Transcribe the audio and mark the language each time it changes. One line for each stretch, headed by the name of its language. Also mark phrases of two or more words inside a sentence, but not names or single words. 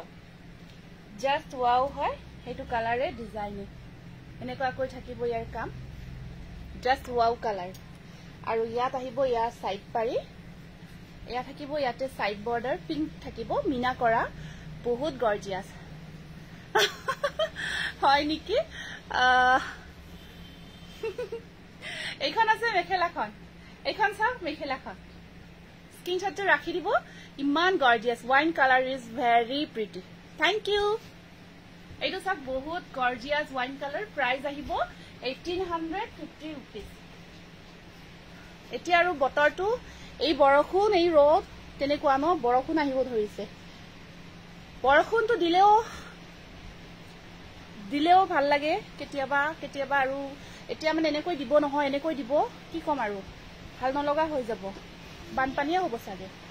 Assamese: ওয়াও হয় এটো কালাৰে ডিজাইনে এনেকুৱাকৈ থাকিব ইয়াৰ কাম
English: just wow colour
Assamese: আৰু ইয়াত আহিব ইয়াৰ সাইড পাৰি ইয়া থাকিব ইয়াতে
English: side border pink
Assamese: থাকিব মিনা কৰা বহুত গর্জিয়াস হয় নেকি এইখন আছে মেখেলাখন এইখন চাওক মেখেলাখন স্ক্রিনশটটো ৰাখি দিব ইমান গর্জিয়াস
English: wine colour is very pretty thank you
Assamese: এইটো চাওক বহুত গর্জিয়াস
English: wine colour price
Assamese: আহিব 1850 रुपीस এতিয়া আৰু বতৰটো এই বৰষুণ এই ৰ'দ তেনেকুৱা ন বৰষুণ আহিব ধৰিছে বৰষুণটো দিলেও ভাল লাগে কেতিয়াবা আৰু এতিয়া মানে এনেকৈ দিব নহয় এনেকৈ দিব কি কম আৰু ভাল নলগা হৈ যাব বানপানীয়ে হ'ব চাগে